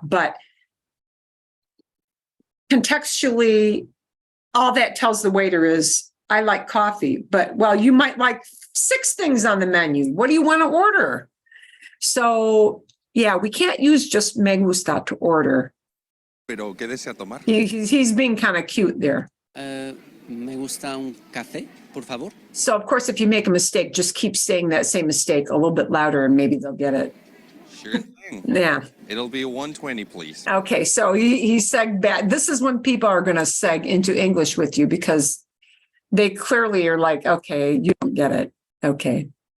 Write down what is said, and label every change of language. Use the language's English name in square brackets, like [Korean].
[English] But contextually, all that tells the waiter is, I like coffee, but well, you might like 6 things on the menu. What do you want to order? So yeah, we can't use just me gusta to order. [Spanish] Pero ¿qué desea tomar? [English] He's being kind of cute there. [Spanish] Me gusta un café, por favor. [English] So of course, if you make a mistake, just keep saying that same mistake a little bit louder and maybe they'll get it. Sure thing. Yeah. It'll be 120, please. Okay. So he segged back. This is when people are going to seg into English with you because they clearly are like, okay, you don't get it. Okay.